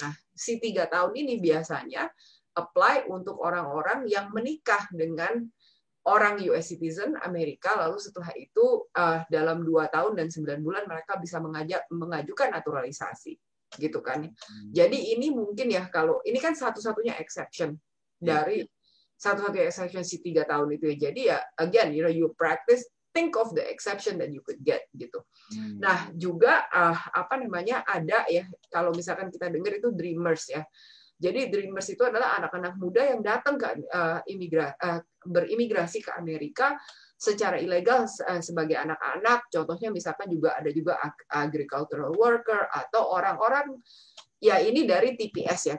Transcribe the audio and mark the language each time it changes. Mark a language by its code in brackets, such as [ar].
[id] Nah, si 3 tahun ini biasanya apply untuk orang-orang yang menikah dengan orang US citizen Amerika, lalu setelah itu dalam 2 tahun dan 9 bulan mereka bisa mengajukan naturalisasi, gitu kan. Jadi ini mungkin ya, kalau ini kan satu-satunya exception dari satu-satunya exception si 3 tahun itu ya. Jadi ya [en] again, you practice, think of the exception that you could get [id] gitu. Nah, juga ada ya, kalau misalkan kita dengar itu dreamers ya. Jadi dreamers itu adalah anak-anak muda yang datang ke berimigrasi ke Amerika secara ilegal sebagai anak-anak. Contohnya misalkan ada juga agricultural worker atau orang-orang ya ini dari TPS ya.